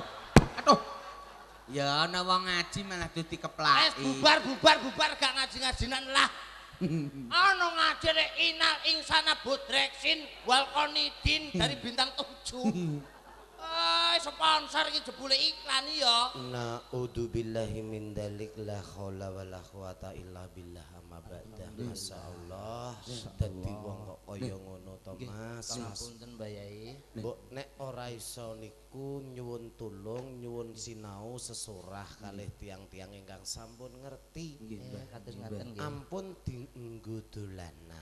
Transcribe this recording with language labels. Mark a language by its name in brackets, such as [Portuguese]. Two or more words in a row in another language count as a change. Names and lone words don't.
[Javanese] Ya ana wong ngaji malah dadi keplaki. Bubar gak ngaji-ngajinan lah. Ana ngaji nek [Arabic] إن الإنسان بودركسين والقانيدين [Javanese] dari bintang 7. Sponsor iki jebule iklan ya. [Arabic] نعوذ بالله من ذلك لا حول ولا قوة إلا بالله أما بعد. [Javanese] Masyaallah. Dadi wong kok kaya ngono to, Mas. Punten Mbah Yai. Mbok nek ora iso niku nyuwun tulung, nyuwun sinau sesorah kalih tiang-tiang ingkang sampun ngerti. Kados ngaten nggih. Ampun dienggo dolanan.